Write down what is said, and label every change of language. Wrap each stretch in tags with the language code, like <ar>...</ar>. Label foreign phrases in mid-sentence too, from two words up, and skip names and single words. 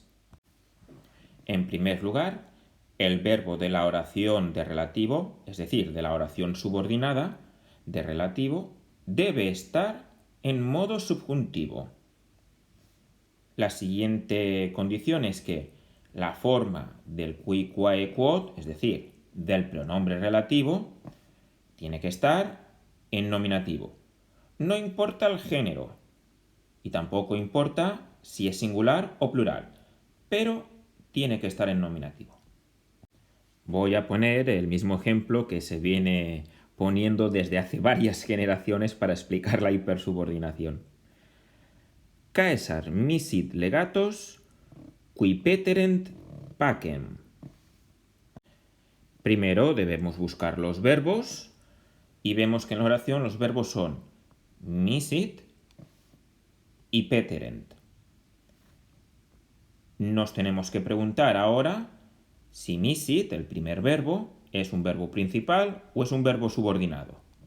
<es>En primer lugar, el verbo de la oración de relativo, es decir, de la oración subordinada de relativo, debe estar en modo subjuntivo. La siguiente condición es que la forma del</es> <la>qui, quae, quod,</la> <es>es decir, del pronombre relativo, tiene que estar en nominativo. No importa el género y tampoco importa si es singular o plural, pero tiene que estar en nominativo. Voy a poner el mismo ejemplo que se viene poniendo desde hace varias generaciones para explicar la hipersubordinación.</es> <la>Caesar misit legatos qui peterent pacem.</la> <es>Primero debemos buscar los verbos y vemos que en la oración los verbos son misit y peterent. Nos tenemos que preguntar ahora si misit, el primer verbo, es un verbo principal o es un verbo subordinado.</es>